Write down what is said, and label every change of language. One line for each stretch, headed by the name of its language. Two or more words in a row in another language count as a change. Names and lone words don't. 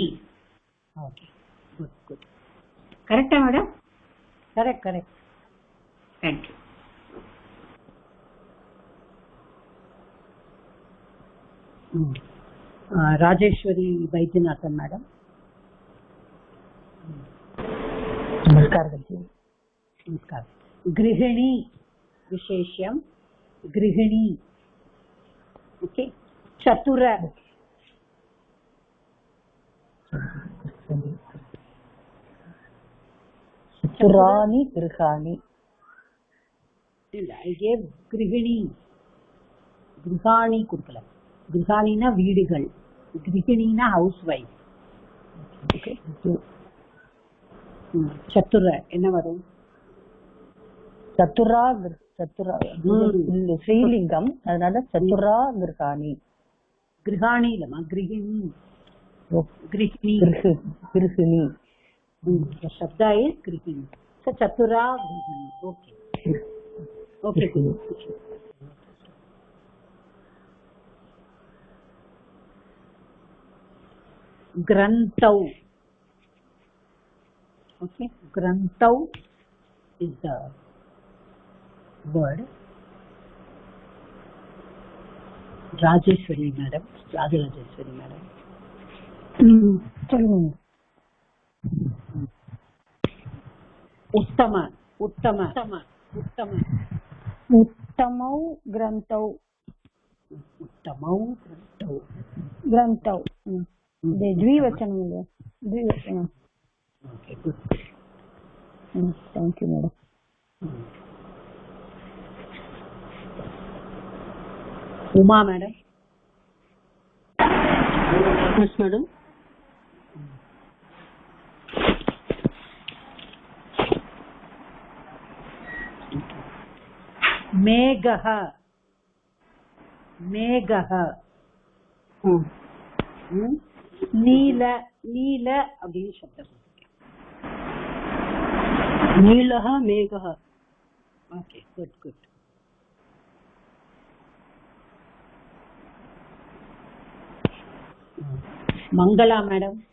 English: okay good. correcta madam? கரெக்ட். தேங்க்யூ. ராஜேஸ்வரி வைத்தியநாதன் மேடம்.
Sanskrit: नमस्कार. गृहिणी विशेष्यम गृहिणी. ओके. चतुराणि गृहाणि.
English: I gave गृहिणी. गृहाणि கொடுக்கல.
Tamil: गृहाणिனா வீடுகள், गृहिणीனா
English: house wife.
Tamil: ஓகே. சத்துர என்ன வரும்? சத்துரா ஸ்ரீலிங்கம், அதனால சத்துரா கிருஹாணி. கிருஹாணி இல்லமா கிருஹிணி. கிருஹிணி.
English: शब्दा is गृहिणी. So
Sanskrit: चतुरा गृहिणी.
English: Okay. Grantau. Okay. Grantau is the word. Rajeshwari madam. Rajeshwari madam.
Sanskrit: Uttama. उत्तमौ ग्रंथौ. द्विवचनम.
English: Okay, good. Thank you madam. Uma madam. Yes madam.
Sanskrit: मेघः.
Tamil: नील அப்படின்னு சப்தம்.
Sanskrit: नीलः मेघः.
English: Okay, good. मंगला मैडम.